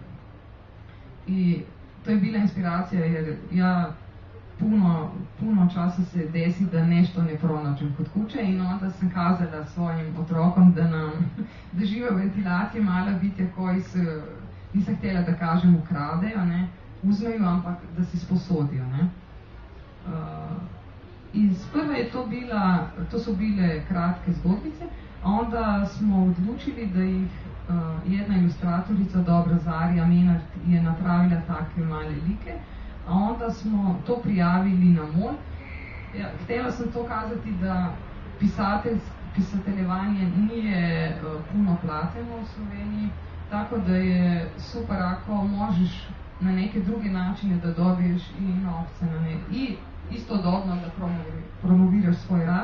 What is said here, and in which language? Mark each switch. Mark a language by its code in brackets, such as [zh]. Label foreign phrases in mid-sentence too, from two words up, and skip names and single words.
[hr] I to je bila inspiracija jer ja puno časa se desi da nešto ne pronađem kod kuće in onda sam kazala svojim otrokom da žive v ventilaciji mala bitja koji se, nisam htjela da kažem ukradejo, ne, uzmejo, [sl] ampak da si sposodijo. [hr] Ne. [sl] Sprva je to so bile kratke zgodbice, [hr] a onda smo odlučili da jih jedna ilustratorica, dobra Zarja Menard, je napravila take male like, a onda smo to prijavili na MOL. Htjela sam to kazati da pisateljevanje nije puno plateno u Sloveniji, tako da je super ako možeš na neke druge načine da dobiješ i novce i istodobno da promoviraš svoj rad.